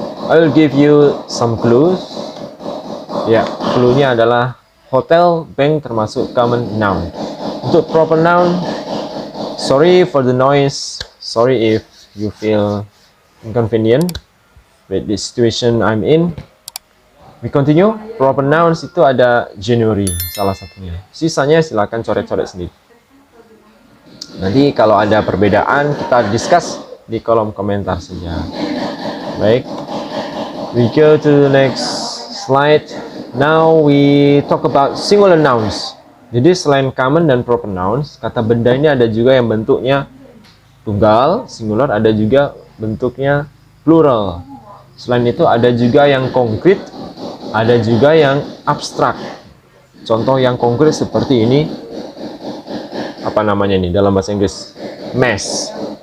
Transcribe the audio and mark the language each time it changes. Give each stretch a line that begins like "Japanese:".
English: I will give you some clues.
Indonesian: Ya, clue-nya adalah hotel, bank termasuk common noun. Untuk
English: proper noun, sorry for the noise. Sorry if you feel inconvenient with the situation I'm in. We continue.
Indonesian: Proper nouns itu ada January salah satunya. Sisanya silakan coret-coret sendiri. Nanti kalau ada perbedaan kita discuss di kolom komentar saja. Baik,
English: we go to the next slide. Now we talk about singular nouns.
Indonesian: Jadi selain common dan proper nouns, kata benda ini ada juga yang bentuknya tunggal, singular, ada juga bentuknya plural. Selain itu ada juga yang konkret, ada juga yang abstrak. Contoh yang konkret seperti ini, apa namanya ini dalam bahasa Inggris? Mess.